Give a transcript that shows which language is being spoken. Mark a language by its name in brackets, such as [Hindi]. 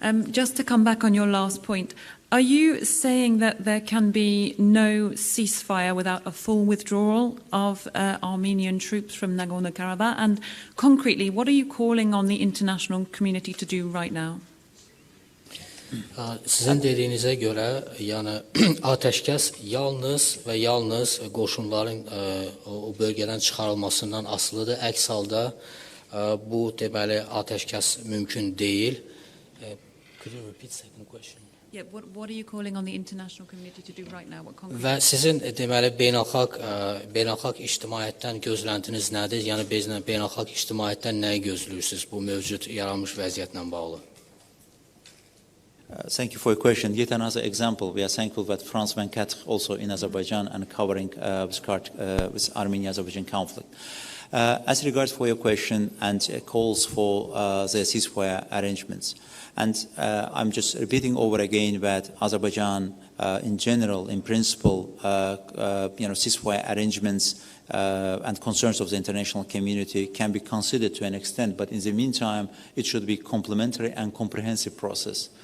[English] Just to come back on your last point, are you saying that there can be no ceasefire without a full withdrawal of Armenian troops from Nagorno-Karabakh? And concretely, what are you calling on the international community to do right now? [Azerbaijani] Sizin dediyinizə görə, yəni atəşkəs yalnız və yalnız qoşunların o bölgədən çıxarılmasından asılıdır. Əks halda bu deməli atəşkəs mümkün deyil. [English] Could you repeat the second question? Yeah, what are you calling on the international community to do right now? What concrete? [Azerbaijani] Və sizin deməli beynəlxalq ictimaiyyətdən gözləntiniz nədir? Yəni beynəlxalq ictimaiyyətdən nəyi gözləyirsiniz bu mövcud yaranmış vəziyyətlə bağlı? [English] Thank you for your question. Yet another example. We are thankful that France 24 also in Azerbaijan and covering with Armenia-Azerbaijan conflict. As regards for your question and calls for the ceasefire arrangements, and I'm just repeating over again that Azerbaijan, in general, in principle, ceasefire arrangements and concerns of the international community can be considered to an extent, but in the meantime, it should be complementary and comprehensive process.